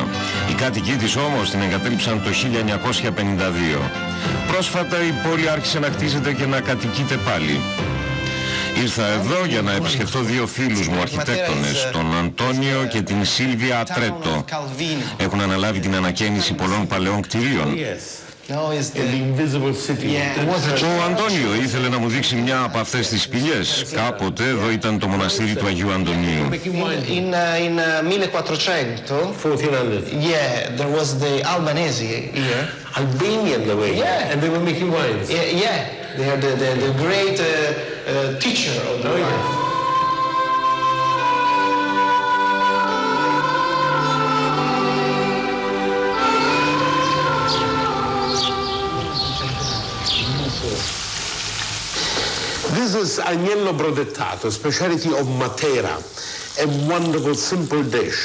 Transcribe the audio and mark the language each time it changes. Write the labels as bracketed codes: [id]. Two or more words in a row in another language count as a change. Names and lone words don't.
[el] Οι κάτοικοι της όμως την εγκατέλειψαν το 1952. Πρόσφατα η πόλη άρχισε να χτίζεται και να κατοικείται πάλι. Ήρθα εδώ για να επισκεφτώ δύο φίλους μου αρχιτέκτονες, τον Αντώνιο και την Σίλβια Ατρέτο. Έχουν αναλάβει την ανακαίνιση πολλών παλαιών κτηρίων. [en] No, it's in the invisible city. Yeah. [el] Ο Αντώνιο ήθελε να μου δείξει μια από αυτές τις σπηλιές. Κάποτε εδώ ήταν το μοναστήρι του Αγίου Αντωνίου. [en] In 1400, 1400. yeah, there was the Albanese here. Albanian they were. Yeah. And they were making wines. Yeah, they are the great teacher of the wine. This is [it] agnello brodettato, [en] specialty of Matera, a wonderful simple dish.